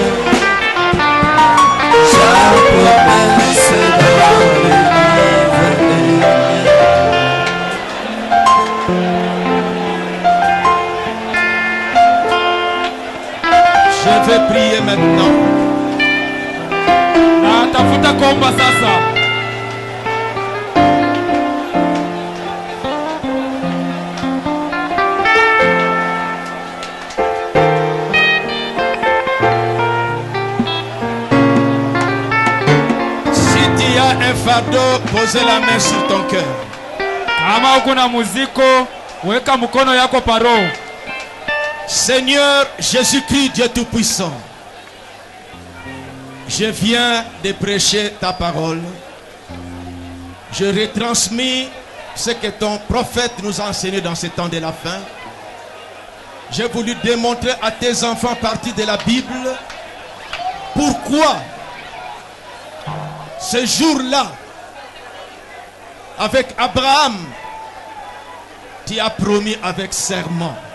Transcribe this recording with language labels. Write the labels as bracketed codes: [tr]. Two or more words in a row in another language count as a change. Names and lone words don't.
[fr] Chaque promesse dans le livre est bien. Je vais prier maintenant. [sw] Natafuta kuomba sasa. [fr] Si tu as un fardeau, posez la main sur ton cœur. [sw] Kama uko na muziko, weka mkono yako paro. [fr] Seigneur Jésus-Christ, Dieu Tout-Puissant, je viens de prêcher ta parole. Je retransmis ce que ton prophète nous a enseigné dans ce temps de la fin. J'ai voulu démontrer à tes enfants partie de la Bible pourquoi ce jour-là, avec Abraham, tu as promis avec serment.